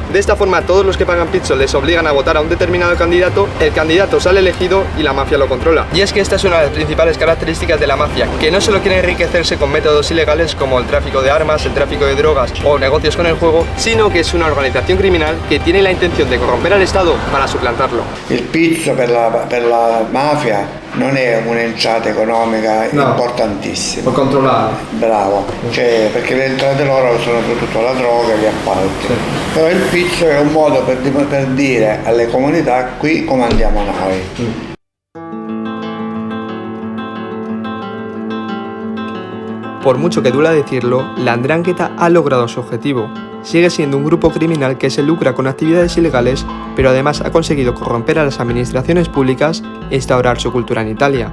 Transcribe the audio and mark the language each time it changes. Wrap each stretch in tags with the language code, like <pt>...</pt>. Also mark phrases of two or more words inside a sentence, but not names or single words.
<es>De esta forma todos los que pagan pizzo les obligan a votar a un determinado candidato, el candidato sale elegido y la mafia lo controla. Y es que esta es una de las principales características de la mafia, que no solo quiere enriquecerse con métodos ilegales como el tráfico de armas, el tráfico de drogas o negocios con el juego, sino que es una organización criminal que tiene la intención de corromper al Estado para suplantarlo.</es> <it>Il pizzo per la mafia non è un'entrata economica importantissima. Per controllare. Bravo, cioè, perché le entrate loro sono soprattutto la droga e gli appalti. Sì. Però il pizzo è un modo per dire alle comunità qui come andiamo noi.</it> <es>Por mucho que duela decirlo, la 'Ndrangheta ha logrado su objetivo. Sigue siendo un grupo criminal que se lucra con actividades ilegales, pero además ha conseguido corromper a las administraciones públicas e instaurar su cultura en Italia.</es>